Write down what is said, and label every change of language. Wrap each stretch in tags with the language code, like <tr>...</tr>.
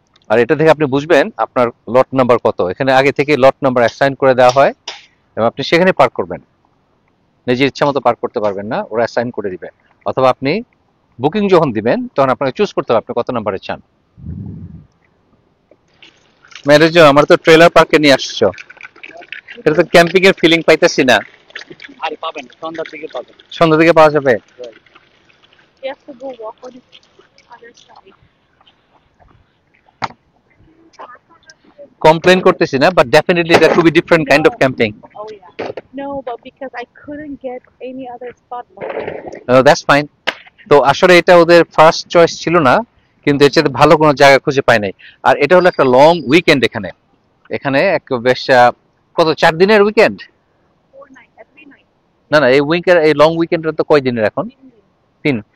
<bn>আর এটা থেকে আপনি বুঝবেন আপনার লট নাম্বার কত। এখানে আগে থেকে লট নাম্বার অ্যাসাইন করে দেওয়া হয়, এবং আপনি সেখানে পার্ক করবেন, নিজের ইচ্ছা মতো পার্ক করতে পারবেন না, ওরা অ্যাসাইন করে দিবে। অথবা আপনি বুকিং যখন দিবেন তখন আপনাকে চুজ করতে হবে আপনি কত নাম্বারে চান। ম্যারেজ, আমার তো ট্রেলার পার্কে নিয়ে আসছো, এটা তো ক্যাম্পিং এর ফিলিং পাইতেছি না। আরে পাবেন, সন্ধ্যার দিকে পাবেন। সন্ধ্যা থেকে পাওয়া যাবে?</bn> <en>You have to go walk on the other side.</en> <bn>Complain করতেছি না, বাট ডেফিনেটলি এটা খুবই</bn> <en>Different kind of camping. Oh yeah. No, but because I couldn't get any other spot. That's fine.</en> <bn>তো আসলে এটা ওদের ফার্স্ট চয়েস ছিল না, কিন্তু এর চেয়ে ভালো কোনো জায়গা খুঁজে পাই নাই। আর এটা হলো একটা লং উইকেন্ড এখানে। এখানে এক বেশ কত 4 দিনের উইকেন্ড?</bn> <en>3 nights.</en> <bn>না না, এই লং উইকেন্ডটা তো কয় দিনের এখন? 3।</bn>